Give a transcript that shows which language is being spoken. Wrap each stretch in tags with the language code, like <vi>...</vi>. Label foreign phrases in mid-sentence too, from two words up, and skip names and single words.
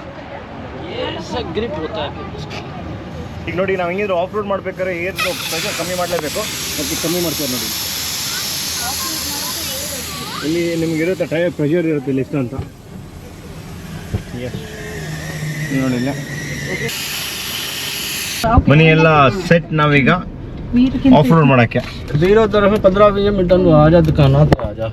<hi>ये ग्रिप होता है.</hi> <kn>ಈಗ ನೋಡಿ ನಾವು ಹೆಂಗಿದ್ರು</kn> <en>off road</en> <kn>ಮಾಡ್ಬೇಕಾದ್ರೆ</kn> <en>air pressure</en> <kn>ಕಮ್ಮಿ ಮಾಡಲೇಬೇಕು. ಅದಕ್ಕೆ ಕಮ್ಮಿ ಮಾಡ್ತಾರೆ ನೋಡಿ. ಇಲ್ಲಿ ನಿಮ್ಗೆ ಇರುತ್ತೆ</kn> <en>tyre pressure</en> <kn>ಇರುತ್ತೆ ಇಲ್ಲಿ ಎಷ್ಟು ಅಂತ ನೋಡಿಲ್ಲ. ಬನ್ನಿ ಎಲ್ಲ ಸೆಟ್ ನಾವೀಗ</kn> <en>off road</en> <kn>ಮಾಡೋಕ್ಕೆ.</kn> <hi>15-20 मिनट आजा दुकान आजा.</hi>